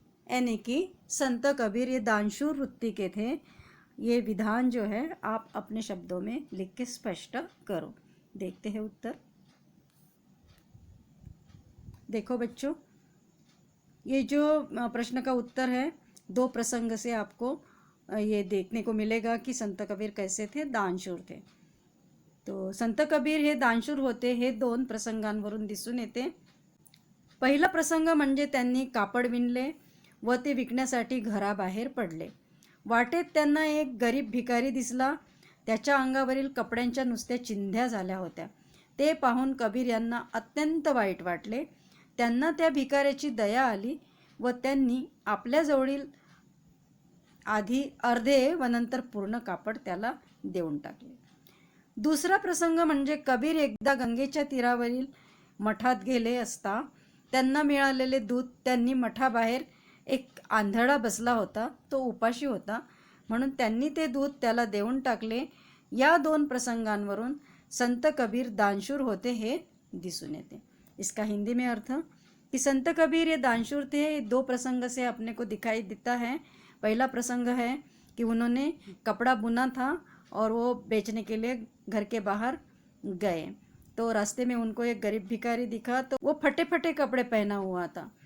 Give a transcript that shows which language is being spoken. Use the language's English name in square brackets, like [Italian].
[Hindi] यानी कि संत कबीर ये दानशूर वृत्ति के थे, ये विधान जो है आप अपने शब्दों में लिख के स्पष्ट करो। देखते हैं उत्तर। देखो बच्चों, ये जो प्रश्न का उत्तर है, दो प्रसंग से आपको ये देखने को मिलेगा कि संत कबीर कैसे थे, दानशूर थे। [Marathi] तो संत कबीर हे दानशूर होते हे दोन प्रसंगांवरून दिसून येते। पहिला प्रसंग म्हणजे त्यांनी कापड विणले व ते विकण्यासाठी घराबाहेर पडले। वाटेत त्यांना एक गरीब भिकारी दिसला, त्याच्या अंगावरील कपड्यांच्या नुसत्या चिंध्या झाल्या होत्या। ते पाहून कबीर यांना अत्यंत वाईट वाटले। त्यांना त्या भिकाऱ्याची दया आली व त्यांनी आपल्याजवळील आधी अर्धे व नंतर पूर्ण कापड त्याला देऊन टाकले। दुसरा प्रसंग म्हणजे कबीर एकदा गंगेच्या तीरावरील मठात गेले असता त्यांना मिळालेले दूध त्यांनी मठाबाहेर एक आंधळा बसला होता, तो उपाशी होता, म्हणून त्यांनी ते दूध त्याला देऊन टाकले। या दोन प्रसंगांवरून संत कबीर दानशूर होते हे दिसून येते। [Hindi] इसका हिंदी में अर्थ कि संत कबीर ये दानशूर थे, दो प्रसंग से अपने को दिखाई देता है। पहला प्रसंग है कि उन्होंने कपड़ा बुना था और वो बेचने के लिए घर के बाहर गए, तो रास्ते में उनको एक गरीब भिखारी दिखा, तो वो फटे फटे कपड़े पहना हुआ था।